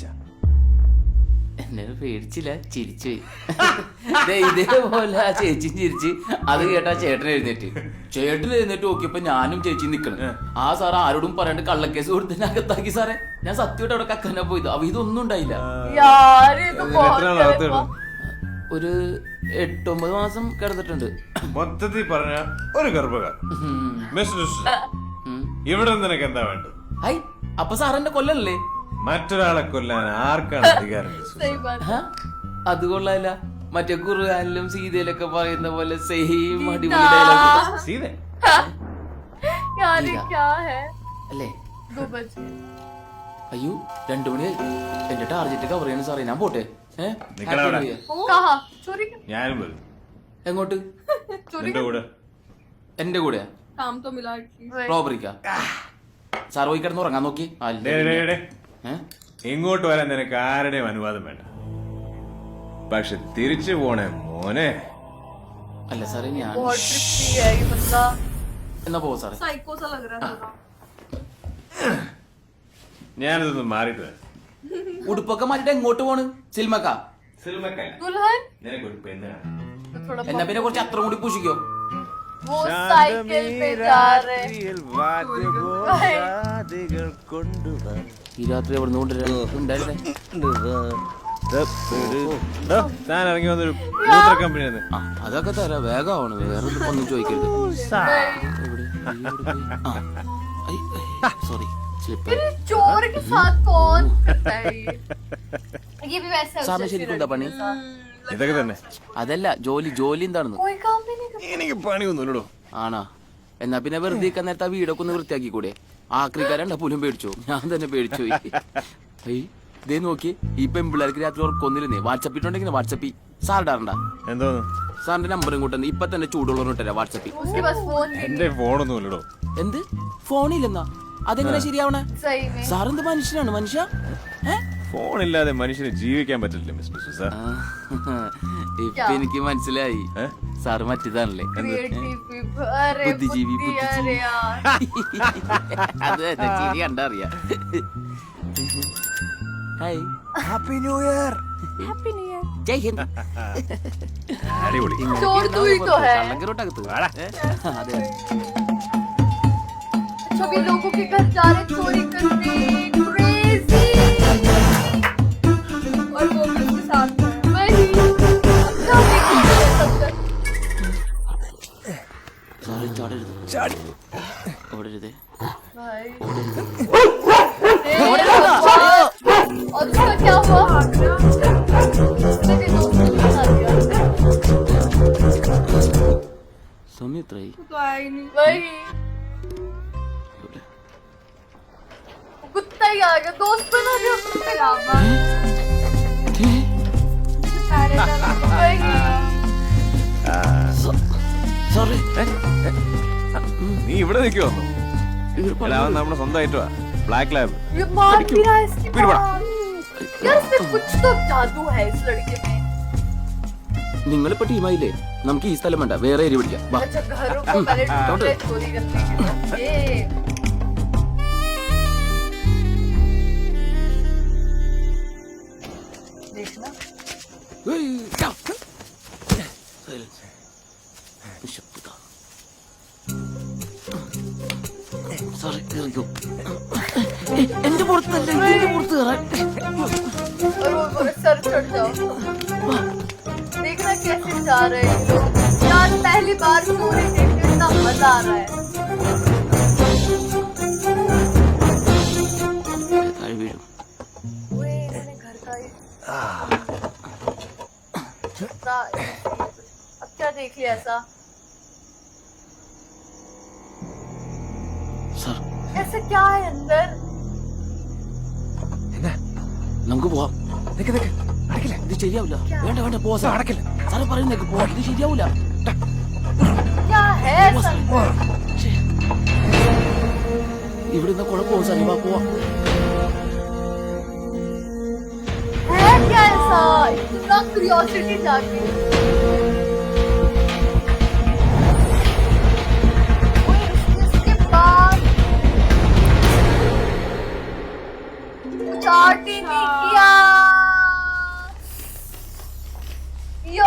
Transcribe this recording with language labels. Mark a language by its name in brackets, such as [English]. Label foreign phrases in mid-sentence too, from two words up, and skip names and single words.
[Malayalam] എന്നെ പേടിച്ചില്ല, ചിരിച്ചു. ഇതേപോലെ ആ ചേച്ചി ചിരിച്ച് അത് കേട്ടാ ചേട്ടൻ എഴുന്നേറ്റ്. ചേട്ടൻ എഴുന്നേറ്റ് നോക്കിയപ്പോ ഞാനും ചേച്ചി നിക്കണം. ആ സാർ ആരോടും പറയാണ്ട് കള്ളക്കേസ് കൊടുത്തതിന് അകത്താക്കി സാറേ. ഞാൻ സത്യമായിട്ട് അവിടെ കക്കാനാ പോയത്. അവ ഇതൊന്നും ഉണ്ടായില്ല. [Hindi] यार ये तो बहुत [Malayalam] എത്ര നാളകത്ത് [Hindi] गलत हुआ। [Malayalam] ഒരു 8-9 മാസം കിടന്നിട്ടുണ്ട്. മൊത്തത്തിൽ പറഞ്ഞ ഒരു ഗർഭകാർ. മിസ്റ്റർ ഡിസൂസ, ഇവിടെ നിനക്ക് എന്താ വേണ്ടത്? ഹൈ, അപ്പൊ സാർ എന്നെ കൊല്ലല്ലേ? മറ്റൊരാളെ കൊല്ലാൻ ആർക്കാണ് അധികാരം? ഡിസൂസ? [Hindi] सही बात। [Malayalam] ഹ? അത് കൊള്ളാല്ല. മറ്റേ ഖുർആനിലും സീതയിലൊക്കെ പറയുന്ന പോലെ സെയിം അടിപൊളി ഡയലോഗ് സീത [Hindi] यार ये ठीक है। क्या है? [Malayalam] അല്ലേ? [Hindi] 2 बज गए। [Malayalam] അയ്യോ 2 മണിയായി. എന്റെ ടാർജറ്റ് കവർ ചെയ്യണം സാറേ, ഞാൻ പോട്ടെ. നിക്കടാ അവിടെ. [Hindi] कहा चोरी का? [Malayalam] ഞാനും വരും എങ്ങോട്ട്? [Hindi] चोरी [Malayalam] നിന്റെ കൂടെ. എന്റെ കൂടെ [Hindi] काम तो मिला एटलीस्ट। वही। [Malayalam] റോബറിക്കാ? സാർ പോയി കിടന്ന് ഉറങ്ങാൻ നോക്കി. അല്ല ഡേ, ഡേ, ഡേ. ഏ? ഇങ്ങോട്ട് വരാൻ നിനക്ക് ആരുടെയും അനുവാദം വേണ്ട. പക്ഷെ തിരിച്ചു പോണേ മോനെ. അല്ല സാറേ ഞാൻ [Hindi] बहुत ट्रिपी है ये बंदा। [Malayalam] എന്നാ പോവാ സാറേ. [Hindi] साइको सा लग रहा है थोड़ा। [Malayalam] ഞാനിതൊന്ന് മാറിയിട്ട് വരാം. ഉടുപ്പൊക്കെ മാറ്റിട്ട് എങ്ങോട്ട് പോണ്? സിൽമക്ക? സിനിമക്കല്ല, [Hindi] दुल्हन [Malayalam] നിനക്കൊരു പെണ്ണാണ്. [Hindi] तो थोड़ा [Malayalam] എന്നാ പിന്നെ കുറച്ച് അത്ര കൂടി പൂഷിക്കോ. [Hindi] वो साइकिल पे जा रहे। [Malayalam] ഈ രാത്രി എവിടെ നിന്ന് കൊണ്ടുവരാ? താൻ ഇറങ്ങി വന്നൊരു മൂത്ര കമ്പനി. ആ അതൊക്കെ തരാം, വേഗമാണ്. വേറെ ഒന്നും ചോദിക്കരുത്. [English] sorry slip. [Hindi] फिर चोर के साथ कौन करता है ये भी वैसा [Malayalam] സാറിന് ശരിക്കും എന്താ പണി? ഇതൊക്കെ തന്നെ. അതല്ല ജോലി. ജോലി എന്താണെന്ന്? [Hindi] कोई काम भी नहीं करता। [Malayalam] എനിക്ക് പണിയൊന്നുമില്ലടോ. ആണാ? എന്നാ പിന്നെ വെറുതെ ഇരിക്കാൻ നേരത്തെ ആ വീടൊക്കെ ഒന്ന് വൃത്തിയാക്കി കൂടെ? ആക്രിക്കാരണ്ട പോലും പേടിച്ചു. ഞാൻ തന്നെ പേടിച്ചു പോയി. ഇതേ നോക്കി, ഈ പെമ്പിള്ളേർക്ക് രാത്രി ഉറക്കൊന്നിരുന്നേ. വാട്സപ്പിട്ടുണ്ടെങ്കിൽ വാട്സപ്പി സാർ ഇടാറുണ്ടാ? എന്തോന്ന്? സാറിന്റെ നമ്പറും കൂട്ടുന്ന ഇപ്പൊ തന്നെ ചൂടുള്ളവർ ഇട്ടരാ വാട്സപ്പിൽ. [Hindi] उसके पास फोन भी [Malayalam] എന്റെ ഫോണൊന്നുമില്ലടോ. എന്ത് ഫോണില്ലെന്നാ? അതെങ്ങനെ ശരിയാവണേ? [Hindi] सही में [Malayalam] സാറെന്ത് മനുഷ്യനാണ്? മനുഷ്യ ഫോണില്ലാതെ മനുഷ്യന് ജീവിക്കാൻ പറ്റില്ല മിസ്റ്റർ സുസ. ഇപ്പൊ എനിക്ക് മനസ്സിലായി സാറ് മറ്റേതാണല്ലേ [Hindi] अरे बुद्धिजीवी, बुद्धि, अरे यार [Malayalam] അത് തന്നെ ചിരി കണ്ടറിയാം. ഹായ് [English] Happy New Year. [Hindi] जय हिंद. [Malayalam] അടിപൊളി. [Hindi] चोर तू ही तो है [Malayalam] കള്ളങ്കരോട്ടകത്ത് അതെ. [Hindi] सभी लोगों के घर जा रहे चोरी करने क्रेजी और वो भी उसके साथ में है। वही क्या देखिए सब [Malayalam] സാറ് ചാടരുത്, ചാടി. ഓടരുത്. [Hindi] भाई और उसका क्या हुआ मेरे दोस्त ने बता दिया [Malayalam] സമയം എത്രയായി? [Hindi] वो तो आया ही नहीं। वही कुत्ता ही आ गया दोस्त बना दिया उसने रामा वही [Malayalam] സോറി. നീ ഇവിടെ നിൽക്കുവോ? അവൻ നമ്മുടെ സ്വന്തമായിട്ടുവാ, [English] black lab. [Hindi] ये मार भी रहा है इसकी फिर बड़ा। माँ। यार इसमें कुछ तो जादू है इस लड़के में [Malayalam] നിങ്ങളിപ്പോ ടീമായില്ലേ, നമുക്ക് ഈ സ്ഥലം വേണ്ട, വേറെ ഏരി പിടിക്കാം. വാ. [Hindi] अच्छा घरों को पहले ढूंढे चोरी करने के लिए ये देखना [Malayalam] ഏയ്, ടാ. Silence. നിശബ്ദത. Sorry, കേറിക്കോ. എന്റെ പുറത്തല്ല, എന്റെ പുറത്ത് കയറാൻ. [Hindi] और वो सर चढ़ जाओ देखना कैसे जा रहे हैं लोग यार पहली बार चोरी देखने इतना मजा आ रहा है [Malayalam] താഴെ വീഴും. [Hindi] ओए मैंने घर का ही अब क्या देख लिया ऐसा [Malayalam] സാർ, [Hindi] ऐसा क्या है अंदर [Malayalam] നമുക്ക് പോവാം. നിക്ക് നിക്ക്, അടക്കില്ല. ഇത് ശരിയാവില്ല. വേണ്ട വേണ്ട, പോവാ സാർ. അടക്കില്ല. സാറ് പറയുന്നേക്ക് പോവാ, ഇത് ശരിയാവില്ല. [Hindi] क्या है ऐसा [Malayalam] ശ്ശേ. ഇവിടുന്ന് കുഴപ്പമോ സാറേ? വാ പോവാ. [Hindi] है क्या ऐसा इतना क्यूरियोसिटी जागी ओए इसके बाद स्टार्ट ही नहीं किया यो